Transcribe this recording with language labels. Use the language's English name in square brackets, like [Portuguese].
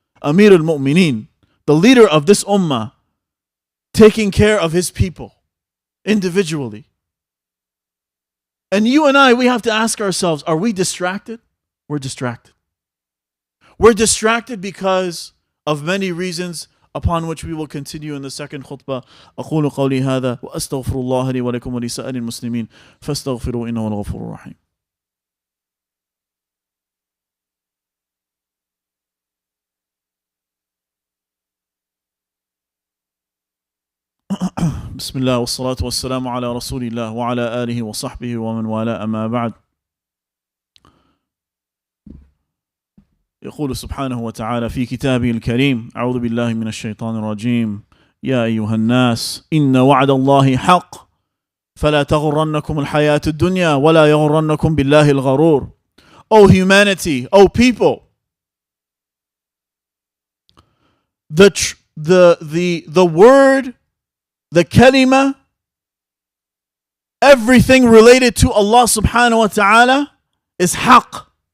[English] Amir al-Mu'mineen, the leader of this ummah, taking care of his people individually. And you and I, we have to ask ourselves, are we distracted? We're distracted. We're distracted because of many reasons upon which we will continue in the second khutbah. [Arabic] أقول قولي هذا وأستغفر الله لي ولكم ولسائر المسلمين فاستغفروا إنه الغفور الرحيم. بسم الله والصلاة والسلام على رسول الله وعلى آله وصحبه ومن والاه أما بعد. يقول سبحانه وتعالى في كتابه الكريم أعوذ بالله من الشيطان الرجيم يا أيها الناس إن وعد الله حق فلا تغرنكم الحياة الدنيا ولا يغرنكم بالله الغرور. [English] O humanity, O people, the word, the kalima, everything related to Allah subhanahu wa ta'ala is haqq.